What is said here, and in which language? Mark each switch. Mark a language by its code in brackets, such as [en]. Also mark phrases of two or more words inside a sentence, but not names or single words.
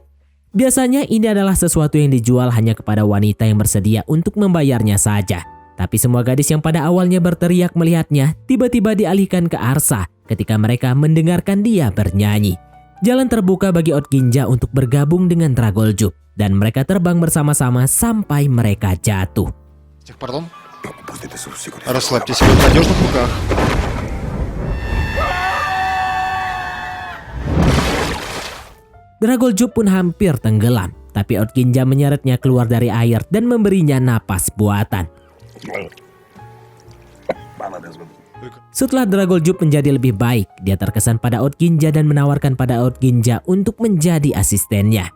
[id] Biasanya ini adalah sesuatu yang dijual hanya kepada wanita yang bersedia untuk membayarnya saja. Tapi semua gadis yang pada awalnya berteriak melihatnya tiba-tiba dialihkan ke Arsa ketika mereka mendengarkan dia bernyanyi. Jalan terbuka bagi Otginja untuk bergabung dengan Dragoljub dan mereka terbang bersama-sama sampai mereka jatuh. Pardon? [ru] Расслабьтесь, вы в надежных руках. [id] Dragoljub pun hampir tenggelam, tapi Otginja menyeretnya keluar dari air dan memberinya napas buatan. Setelah Dragoljub menjadi lebih baik, dia terkesan pada Otginja dan menawarkan pada Otginja untuk menjadi asistennya.